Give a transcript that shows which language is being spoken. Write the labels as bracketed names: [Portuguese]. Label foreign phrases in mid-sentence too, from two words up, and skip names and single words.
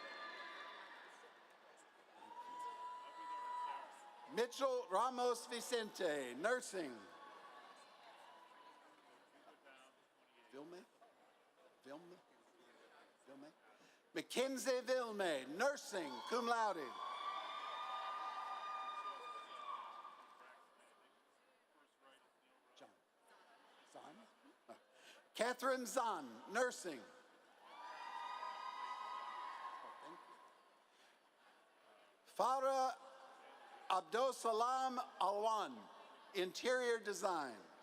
[English] Mitchell Ramos Vicente, nursing. Vilme? Mackenzie Vilme, nursing, cum laude. Catherine Zahn, nursing. Farah Abdul Salam Alwan, interior design.